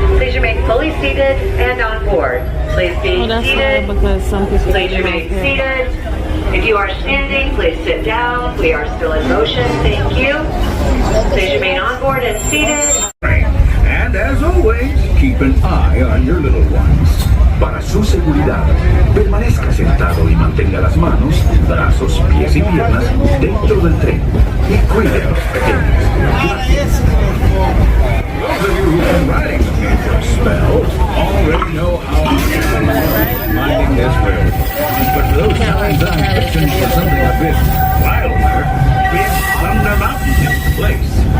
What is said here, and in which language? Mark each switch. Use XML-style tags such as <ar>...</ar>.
<en>Please remain fully seated and on board. Please be seated. Please remain seated. If you are standing, please sit down. We are still in motion. Thank you. Please remain on board and seated. And as always, keep an eye on your little ones.</en> <es>Para su seguridad, permanezca sentado y mantenga las manos, brazos, pies y piernas dentro del tren. Y cuide a los pequeños.</es> <en>Those of you who've been riding with me for a spell already know how I'm minding this road. But for those times I'm fixing for something a bit wilder, Big Thunder Mountain is the place.</en>